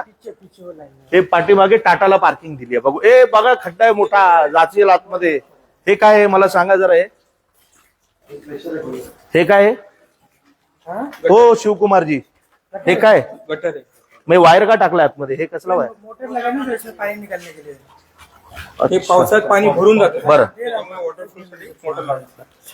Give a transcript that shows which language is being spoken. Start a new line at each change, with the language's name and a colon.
Hindi: पीछे वो लाइन है.
Marathi: हे पाठीमागे टाटाला पार्किंग दिली आहे. बघू, बघा खड्डा आहे मोठा, जाचेल आतमध्ये. हे काय आहे मला सांगा जरा. हे काय आहे? हाँ? हो शिवकुमारजी, हे काय? गटर आहे. मी वायर का टाकलाय आतमध्ये? हे कसला वायर?
Hindi: मोटर लगानी है इसमें पानी निकालने के लिए.
Marathi: हे पावसात पाणी भरून जातं. बरं. त्यामुळे वॉटरप्रूफ साठी मोटर लावतात.